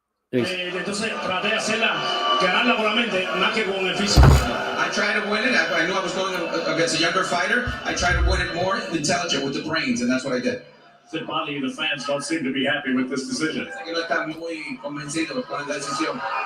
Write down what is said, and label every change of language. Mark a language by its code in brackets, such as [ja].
[es] Entonces traté de hacerla, ganarla con la mente, más que con el físico. [en] I tried to win it. I knew I was going against a younger fighter. I tried to win it more intelligent with the brains, and that's what I did. The body of the fans don't seem to be happy with this decision. [es] No está muy convencido con la decisión.